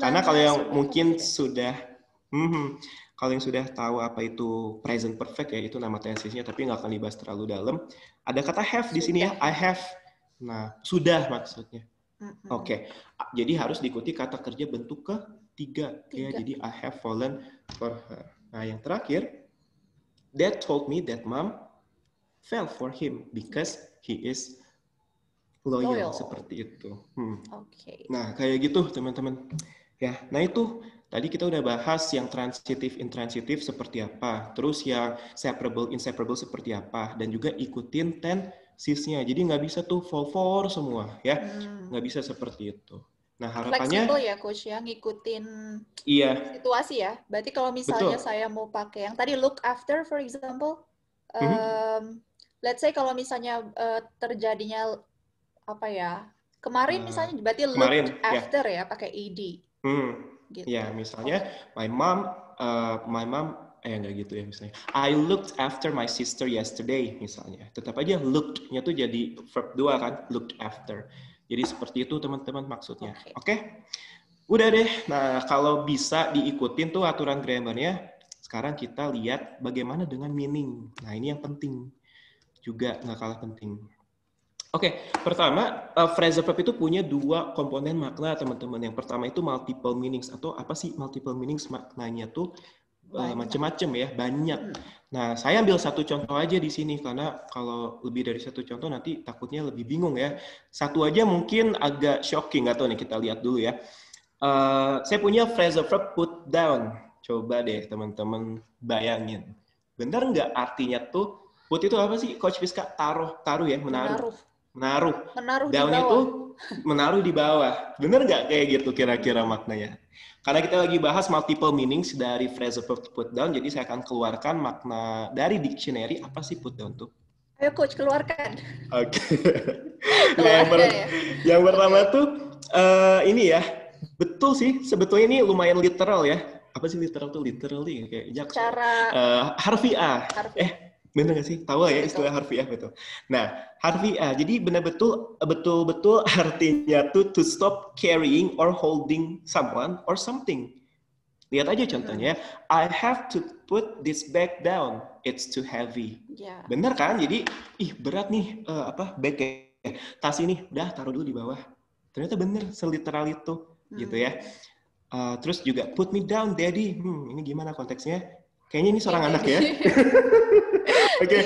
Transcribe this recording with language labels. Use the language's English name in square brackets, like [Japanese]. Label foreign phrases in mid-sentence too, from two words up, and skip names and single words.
[Indonesian] Karena kalau yang mungkin sudah kalau yang sudah tahu apa itu [English] present perfect [Indonesian] ya, itu nama tensesnya, tapi nggak akan dibahas terlalu dalam. Ada kata have di sini ya, [English] I have. [Indonesian] Nah, sudah maksudnya. Oke. Jadi harus diikuti kata kerja bentuk ketiga. Ya, jadi [English] I have fallen for her. [Indonesian] Nah, yang terakhir, [English] Dad told me that Mom fell for him because he is loyal. [Indonesian] Seperti itu. Okay. Nah, kayak gitu teman-teman. Ya, nah itu tadi kita udah bahas yang transitif, intransitif seperti apa, terus yang separable, inseparable seperti apa, dan juga ikutin tensesnya. Jadi nggak bisa tuh [English] fall for [Indonesian] semua, ya, nggak bisa seperti itu. Nah harapannya fleksibel ya coach ya, ngikutin situasi ya. Berarti kalau misalnya saya mau pakai yang tadi [English] look after, for example, let's say [Indonesian] kalau misalnya terjadinya apa ya kemarin misalnya, berarti [English] look after [Indonesian] ya pakai ed. Gitu. Ya, misalnya [English] my mom [Indonesian] nggak gitu ya misalnya. [English] I looked after my sister yesterday [Indonesian] misalnya. Tetap aja looked-nya tuh jadi verb 2 kan, [English] looked after. [Indonesian] Jadi seperti itu teman-teman maksudnya. Oke? Udah deh. Nah, kalau bisa diikutin tuh aturan grammarnya, sekarang kita lihat bagaimana dengan meaning. Nah, ini yang penting. Juga nggak kalah penting. Oke, pertama, [English] phrasal verb [Indonesian] itu punya 2 komponen makna, teman-teman. Yang pertama itu [English] multiple meanings. [Indonesian] Atau apa sih [English] multiple meanings? [Indonesian] Maknanya tuh macam-macam ya, banyak. Nah, saya ambil satu contoh aja di sini, karena kalau lebih dari satu contoh nanti takutnya lebih bingung ya. Satu aja mungkin agak shocking, nggak tahu nih, kita lihat dulu ya. Saya punya [English] phrasal verb put down. [Indonesian] Coba deh teman-teman bayangin. Benar nggak artinya tuh, put itu apa sih, Coach Fiska? Taruh ya, menaruh. Menaruh Down di bawah. itu menaruh di bawah. Bener nggak kayak gitu kira-kira maknanya? Karena kita lagi bahas [English] multiple meanings [Indonesian] dari [English] phrasal verb put down, [Indonesian] jadi saya akan keluarkan makna dari dictionary. Apa sih [English] put down [Indonesian] tuh? Ayo Coach, keluarkan. Oke. Nah, yang pertama tuh ini ya, betul sih, sebetulnya ini lumayan literal ya. Apa sih literal tuh? Literally kayak jaksa. Harfiah. Bener nggak sih? Tahu ya istilah harfiah betul. Nah, harfiah. Jadi betul-betul artinya tuh [English] to stop carrying or holding someone or something. [Indonesian] Lihat aja contohnya. [English] I have to put this bag down. It's too heavy. [Indonesian] Bener kan? Jadi, berat nih bag tas ini. Udah taruh dulu di bawah. Ternyata bener, seliteral itu, gitu ya. Terus juga [English] put me down, daddy. [Indonesian] Ini gimana konteksnya? Kayaknya ini seorang anak ya. Oke.